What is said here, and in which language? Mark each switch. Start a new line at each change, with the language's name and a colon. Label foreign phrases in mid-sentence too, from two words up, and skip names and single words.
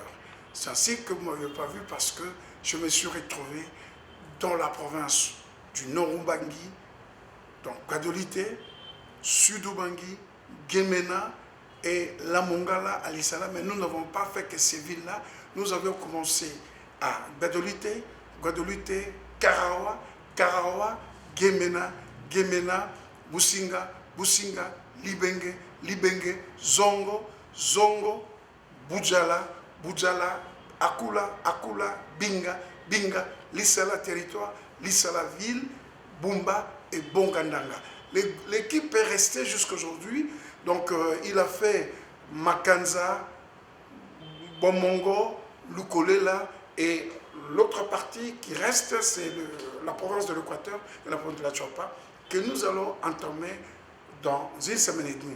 French: C'est ainsi que vous ne m'avez pas vu parce que je me suis retrouvé dans la province du Nord-Ubangi, donc Kadolite, Sud-Ubangi, Gemena et la Mongala, Alisala, mais nous n'avons pas fait que ces villes-là Nous avions commencé à Guadeloupe, Karawa, Gemena, Businga, Libenge, Zongo, Bujala, Akula, Binga, Lissala territoire, Lissala ville, Bumba et Bongandanga. L'équipe est restée jusqu'à aujourd'hui. Donc il a fait Makanza, Bomongo, Lukolela et l'autre partie qui reste, c'est la province de l'Équateur et la province de la Tchouapa, que nous allons entamer dans une semaine et demie.